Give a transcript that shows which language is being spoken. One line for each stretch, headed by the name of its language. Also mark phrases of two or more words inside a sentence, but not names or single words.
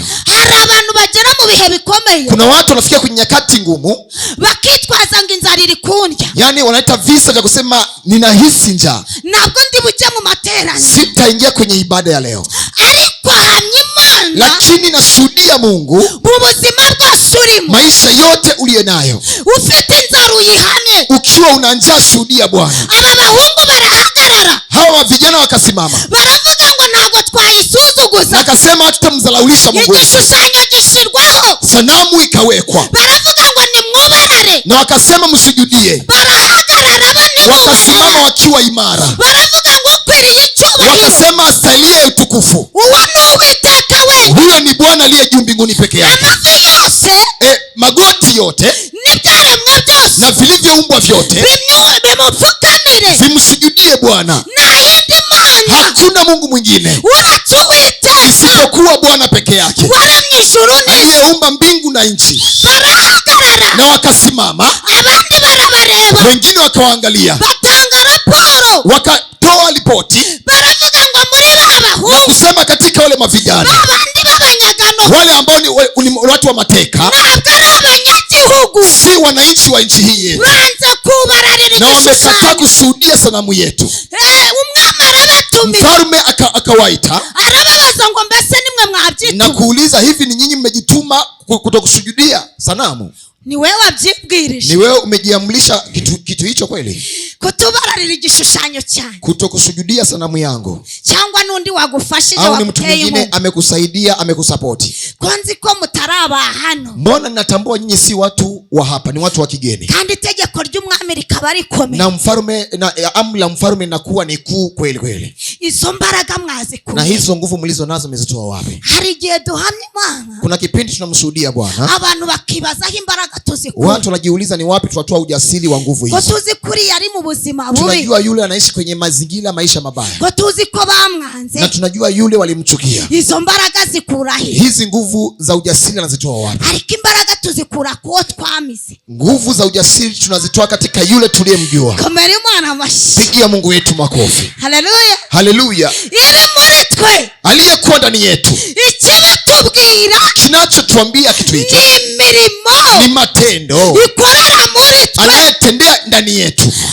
Kinyarwanda: hari abantu bagera mu bihe bikomeye,
Swahili: kuna watu wanafikia kwenye nyakati ngumu
Kinyarwanda: bakitwaza ngo inzara iri kundya,
Swahili: yani wanaita visa vya kusema ninahisi njaa,
Kinyarwanda: ntabwo ndi bujye mu materaniro,
Swahili: sitaingia kwenye ibada ya leo,
Kinyarwanda: ariko hamya Imana
Swahili: lakini nashuhudia Mungu
Kinyarwanda: mu buzima bwose urimo,
Swahili: maisha yote ulio nayo.
Kinyarwanda: ufite inzara uyihamye.
Swahili: Ukiwa una njaa shuhudia Bwana.
Kinyarwanda: aba bahungu barahagarara,
Swahili: Hawa vijana wakasimama
Kinyarwanda: baravuga ngo ntabwo twayisuzuguza,
Swahili: wakasema hatutamdhalaulisha Mungu wetu.
Kinyarwanda: igishushanyo gishyirwaho,
Swahili: Sanamu ikawekwa
Kinyarwanda: baravuga ngo nimwubarare,
Swahili: na wakasema msujudie.
Kinyarwanda: barahagarara
Swahili: Wakasimama
Kinyarwanda: banibubarara,
Swahili: wakiwa imara,
Kinyarwanda: baravuga ngo ukwiriye icyubahiro,
Swahili: wakasema astahilie utukufu,
Kinyarwanda: uwo ni Uwiteka wenyine,
Swahili: huyo ni Bwana aliye juu mbinguni peke yake.
Kinyarwanda: amavi yose
Swahili: Magoti yote
Kinyarwanda: n'ibyaremwe byose
Swahili: na vilivyoumbwa vyote
Kinyarwanda: bimupfukamire,
Swahili: vimsujudie Bwana.
Kinyarwanda: nta yindi Mana
Swahili: Hakuna Mungu mwingine
Kinyarwanda: uretse Uwiteka
Swahili: isipokuwa Bwana peke yake
Kinyarwanda: waremye ijuru n'isi.
Swahili: aliyeumba mbingu na nchi.
Kinyarwanda: Barahagarara,
Swahili: Na wakasimama,
Kinyarwanda: abandi barabareba,
Swahili: wengine wakawaangalia,
Kinyarwanda: batanga raporo,
Swahili: wakatoa ripoti
Kinyarwanda: baravuga ngo muri ba
Swahili: na
Kinyarwanda: bahungu,
Swahili: kusema katika wale mavijana
Kinyarwanda: babandi b'abanyagano,
Swahili: wale ambao ni watu wa mateka,
Kinyarwanda: ntabwo ari abanyagihugu,
Swahili: si wananchi wa nchi hii yetu,
Kinyarwanda: banze kubararira
Swahili: na wamekataa
Kinyarwanda: igishushanyo.
Swahili: kushuhudia sanamu yetu.
Kinyarwanda: Umwami arabatumira,
Swahili: Mfalme akawaita
Kinyarwanda: arababaza ngo mbese nimwe
Swahili: na
Kinyarwanda: mwabyituma?
Swahili: kuuliza, hivi ni nyinyi mmejituma kutokusujudia sanamu?
Kinyarwanda: Ni wewe wabyibwirije
Swahili: Ni wewe umejiamlisha kitu hicho kweli,
Kinyarwanda: kutubararira igishushanyo cyanyu,
Swahili: kutokusujudia sanamu yangu?
Kinyarwanda: cyangwa n'undi wagufashije
Swahili: Au ni mtu
Kinyarwanda: waguteye
Swahili: mwingine
Kinyarwanda: impuhwe?
Swahili: amekusaidia, amekusapoti?
Kinyarwanda: Ko nzi ko mutari aba hano,
Swahili: Mbona ninatambua nyinyi si watu wa hapa, ni watu wa kigeni,
Kinyarwanda: kandi itegeko ry'umwami rikaba rikomeye,
Swahili: na mfalme na amri la mfalme inakuwa ni kuu kweli kweli.
Kinyarwanda: izo mbaraga
Swahili: Na
Kinyarwanda: mwazikuye.
Swahili: hizo nguvu mlizo nazo mmezitoa wapi?
Kinyarwanda: Hari igihe duhamya Imana,
Swahili: Kuna kipindi tunamshuhudia Bwana,
Kinyarwanda: abantu bakibaza aho imbaraga tuzikuye,
Swahili: watu wanajiuliza ni wapi tunatoa ujasiri wa nguvu
Kinyarwanda: ko
Swahili: hizo.
Kinyarwanda: tuzi kuri yari mu buzima bubi,
Swahili: Tunajua yule anaishi kwenye mazingira maisha mabaya,
Kinyarwanda: ko tuzi ko bamwanze,
Swahili: na tunajua yule walimchukia.
Kinyarwanda: izo mbaraga zikura he?
Swahili: Hizi nguvu za ujasiri anazitoa wapi?
Kinyarwanda: Ariko imbaraga tuzikura kuwo twamize.
Swahili: Nguvu za ujasiri tunazitoa katika yule tuliyemjua.
Kinyarwanda: Komera Imana amashyi,
Swahili: Pigia Mungu wetu makofi. haleluya. Haleluya.
Kinyarwanda: Iri muri twe,
Swahili: Aliyekuwa ndani yetu,
Kinyarwanda: ikibitubwira
Swahili: kinachotuambia kitu hicho
Kinyarwanda: ni imirimo
Swahili: ni matendo
Kinyarwanda: ikorera muri twe.
Swahili: anayetendea ndani yetu.